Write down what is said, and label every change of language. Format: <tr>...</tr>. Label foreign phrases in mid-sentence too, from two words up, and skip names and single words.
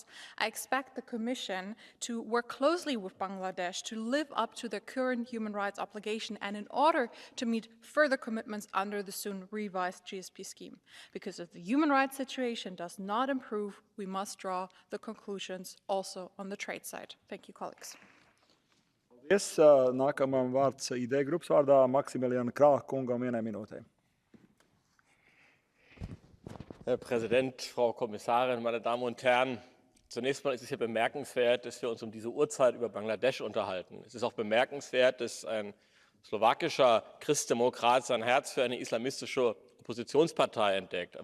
<en>I expect the Commission to work closely with Bangladesh to live up to their current human rights obligation and in order to meet further commitments under the soon revised GSP scheme. Because if the human rights situation does not improve, we must draw the conclusions also on the trade side. Thank you, colleagues.</en> <lv>Paldies. Nākamam vārds ID grupas vārdā Maximilian Krah kungam 1 minūtē.</lv> <de>Herr Präsident, Frau Kommissarin, meine Damen und Herren! Zunächst mal ist es ja bemerkenswert, dass wir uns um diese Uhrzeit über Bangladesch unterhalten. Es ist auch bemerkenswert, dass ein slowakischer Christdemokrat sein Herz für eine islamistische Oppositionspartei entdeckt.</de>